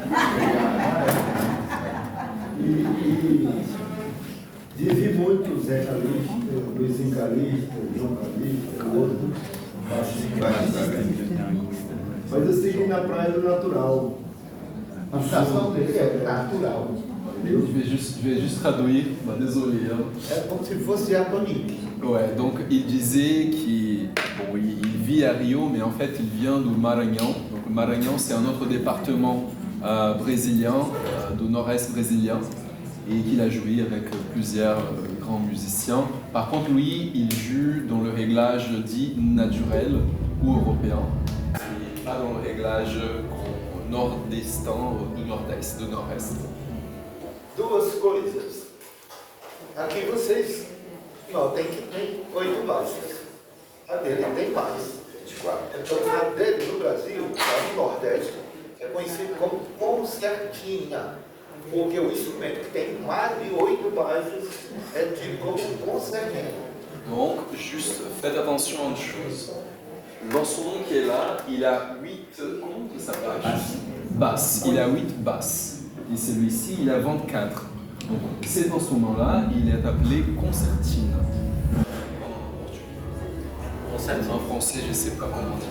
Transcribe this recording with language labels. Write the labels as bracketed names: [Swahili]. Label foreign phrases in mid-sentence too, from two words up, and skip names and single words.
[Portuguese] E vivi muito o Zé Calixto, o Luizinho Calixto, o João Calixto, o outro. Mas eu segui na praia do natural. A função dele é natural. [French] Je vais juste traduire, bah, désolé. Hein. [Portuguese] É como se fosse diatonique. [French] Ouais, donc il disait qu'il bon, il vit à Rio, mais en fait il vient du Maranhão. Donc le Maranhão c'est un autre département brésilien, du nord-est brésilien, et qu'il a joué avec plusieurs grands musiciens. Par contre lui, il joue dans le réglage dit naturel ou européen, et pas dans le réglage nordestin ou du nord-est, du nord-est. [Portuguese] Duas coisas. Aqui vocês notem que tem 8 baixas. A dele tem mais. Então a dele no Brasil, lá no Nordeste, é conhecido como concertina. Porque o instrumento que tem mais de 8 baixas é tido como concertina. [French] Donc, juste faites attention à une chose. L'instrument qui est là, il a 8, comment on dit ça, basses. Il a 8 basses. Et celui-ci, il a 24. Donc, cet instrument-là, il est appelé concertine. En français, je ne sais pas comment dire.